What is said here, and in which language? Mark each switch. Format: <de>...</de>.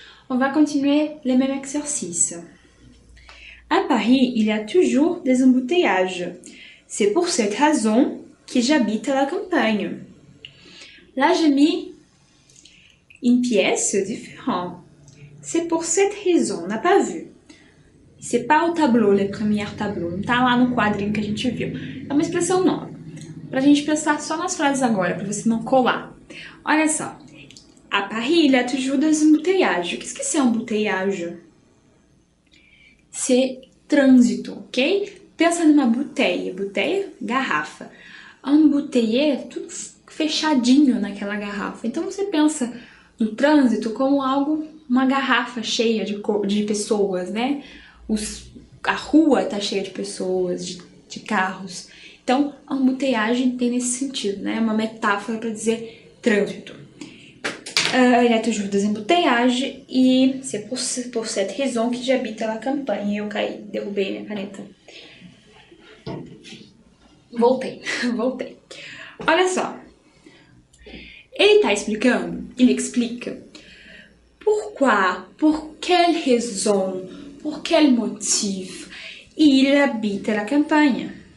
<fr>On va continuer les mêmes exercices. À Paris, il y a toujours des embouteillages. C'est pour cette raison que j'habite à la campagne. Là, j'ai mis une pièce différente. C'est pour cette raison, on n'a pas vu. C'est pas o tableau, le premier tableau.</fr> <pt>Não tá lá no quadrinho que a gente viu. É uma expressão nova. Pra gente pensar só nas frases agora, pra você não colar. Olha só.</pt> <fr>À Paris, il y a toujours des embouteillages. Qu'est-ce que c'est embouteillage? C'est</fr> <pt>trânsito, ok? Pensa numa bouteille. Bouteille, garrafa. Embouteiller é tudo fechadinho naquela garrafa. Então você pensa no trânsito como algo, uma garrafa cheia de pessoas, né? A rua tá cheia de pessoas, de carros. Então, a embouteillage tem nesse sentido, né? É uma metáfora para dizer trânsito.</pt> <fr>Il y a toujours des embouteillages e c'est pour cette raison que j'habite à la campagne.</fr> <pt>Eu caí, derrubei minha caneta. Voltei. Olha só. Ele tá explicando,</pt> <fr>il explique. Pourquoi, pour quelle raison, pour quel motif il habite à la campagne.</fr>